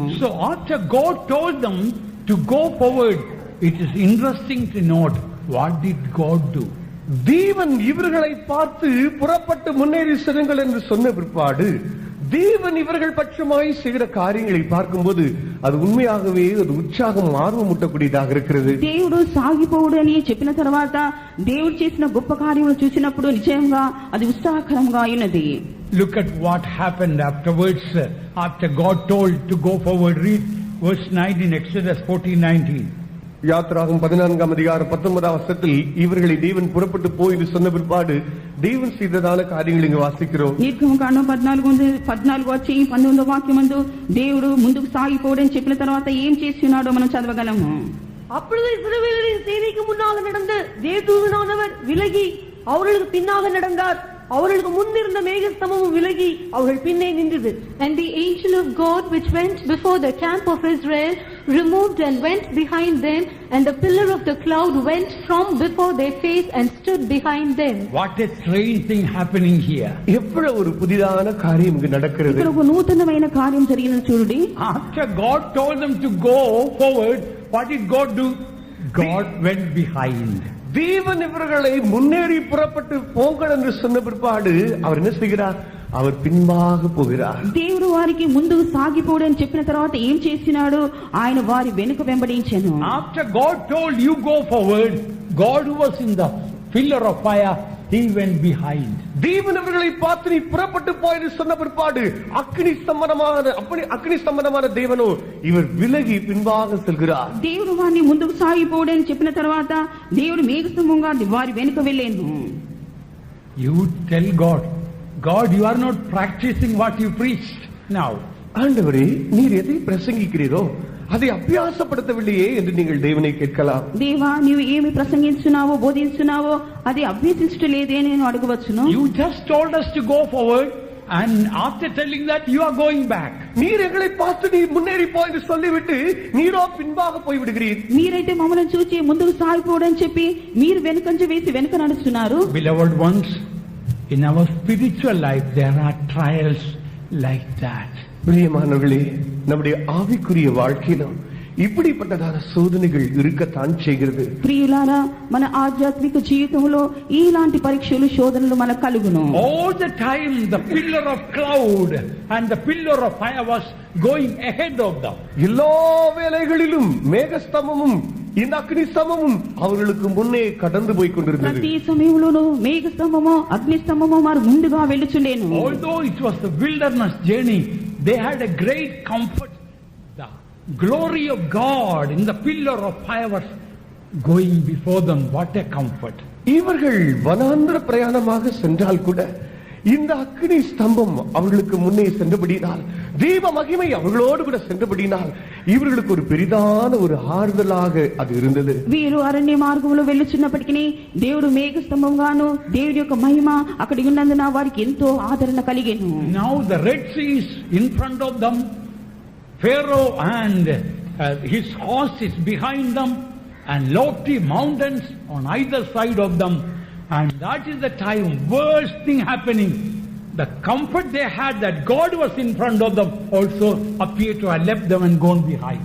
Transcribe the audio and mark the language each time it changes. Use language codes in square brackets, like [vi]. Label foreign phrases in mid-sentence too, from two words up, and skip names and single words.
[en] So after God told them to go forward, it is interesting to note, what did God do? [ta] தேவன் இவர்களை பார்த்து புறப்பட்டு முன்னேறி செல்லுங்கள் என்று சொன்ன பிற்பாடு தேவன் இவர்கள் பட்சமாய் செய்கிற காரியங்களை பார்க்கும்போது அது உண்மையாகவே ஒரு உற்சாகம் ஆர்வம் ஊட்டக்கூடியதாக இருக்கிறது. [te] దేవుడు సాగిపోవుడు అని చెప్పిన తర్వాత దేవుడు చేసిన గొప్ప కార్యములు చూసినప్పుడు నిజంగా అది ఉత్సాహకరంగా ఉన్నది. [en] Look at what happened afterwards, after God told to go forward. Read verse 19, Exodus 14:19. [ta] யாத்ராகமம் 14ஆம் அதிகாரம் 19ஆம் வசனத்தில் இவர்களை தேவன் புறப்பட்டு போய் என்று சொன்ன பிற்பாடு தேவன் செய்ததான காரியங்கள் இங்கு வாசிக்கிறோம். [te] నిర్గమకాండం 14 వచ్చి 19వ వాక్యమందు దేవుడు ముందుకు సాగిపోవడం చెప్పిన తర్వాత ఏం చేస్తున్నాడో మనం చదవగలము. [ta] அப்பொழுது இஸ்ரவேலரின் சேனைக்கு முன்னாக நடந்த தேவதூதனானவர் விலகி அவர்களுக்கு பின்னாக நடந்தார். அவர்களுக்கு முன்னிருந்த மேகஸ்தம்பமும் விலகி அவர்கள் பின்னே நின்றது. [en] And the angel of God which went before the camp of Israel removed and went behind them, and the pillar of the cloud went from before their face and stood behind them. What a strange thing happening here. [ta] எவ்வளவு ஒரு புதிதான காரியம் இங்கு நடக்கிறது. [te] ఇక్కడ ఒక నూతనమైన కార్యం జరిగిన చూడండి. [en] After God told them to go forward, what did God do? God went behind. [ta] தேவன் இவர்களை முன்னேறி புறப்பட்டு போங்கள் என்று சொன்ன பிற்பாடு அவர் என்ன செய்கிறார்? அவர் பின்பாக போகிறார். [te] దేవుడు వారికి ముందుకు సాగిపోవడం చెప్పిన తర్వాత ఏం చేసినాడు? ఆయన వారి వెనుక వెంబడించెను. [en] After God told you go forward, God who was in the pillar of fire, he went behind. [ta] தேவன் இவர்களை பார்த்து நீ புறப்பட்டு போய் என்று சொன்ன பிற்பாடு அக்னி சம்பந்தமான தேவனோ இவர் விலகி பின்பாக செல்கிறார். [te] దేవుడు వారిని ముందుకు సాగిపోవడం చెప్పిన తర్వాత దేవుడు మేఘస్తంభంగా వారి వెనుక వెళ్ళాను. [en] You tell God, God, you are not practicing what you preached now. [ta] ஆண்டவரே, நீர் எதை பிரசங்கிக்கிறீரோ அதை அபியாசப்படுத்தவில்லையே என்று நீங்கள் தேவனை கேட்கலாம். [te] దేవా, నీవు ఏమి ప్రసంగిస్తున్నావో బోధిస్తున్నావో అది అభ్యసించలేదే నేను అడగవచ్చును. [en] You just told us to go forward, and after telling that you are going back. [ta] நீர் எங்களை பார்த்து நீ முன்னேறி போ என்று சொல்லிவிட்டு நீரோ பின்பாக போய் விடுகிறீர். [te] మీరైతే మమ్మల్ని చూచి ముందుకు సాగిపోవడం చెప్పి మీరు వెనుకంజ వేసి వెనుక నడుస్తున్నారు. [en] Beloved ones, In our spiritual life, there are trials like that. [ta] பிரியமானவர்களே, நம்முடைய ஆவிக்குரிய வாழ்க்கையிலும் இப்படிப்பட்டதான சோதனைகள் இருக்கத்தான் செய்கிறது. [te] ప్రియులారా, మన ఆధ్యాత్మిక జీవితంలో ఇలాంటి పరీక్షలు శోధనలు మనకు కలుగును. [en] All the time the pillar of cloud and the pillar of fire was going ahead of them. [ta] எல்லா வேளைகளிலும் மேகஸ்தம்பமும் இந்த அக்னி ஸ்தம்பமும் அவர்களுக்கு முன்னே கடந்து போய் கொண்டிருந்தது. [te] ప్రతి సమయంలోనూ మేఘస్తంభమో అగ్ని స్తంభమో వారు ముందుగా వెళ్ళుచుండెను. [en] Although it was the wilderness journey, they had a great comfort. The glory of God in the pillar of fire was going before them. What a comfort. [ta] இவர்கள் வனாந்தர பிரயாணமாக சென்றால் கூட இந்த அக்னி ஸ்தம்பம் அவர்களுக்கு முன்னே சென்றபடியினால், தீப மகிமை அவர்களோடு கூட சென்றபடியினால் இவர்களுக்கு ஒரு பெரிதான ஒரு ஆறுதலாக அது இருந்தது. [te] వీరు అరణ్య మార్గంలో వెళ్ళుచున్నప్పటికీ దేవుడు మేఘ స్తంభంగాను దేవుడి యొక్క మహిమ అక్కడ ఉన్నందున వారికి ఎంతో ఆదరణ కలిగెను. [en] Now the Red Sea is in front of them. Pharaoh and his horse is behind them, and lofty mountains on either side of them. And that is the time, worst thing happening. The comfort they had that God was in front of them also appeared to have left them and gone behind.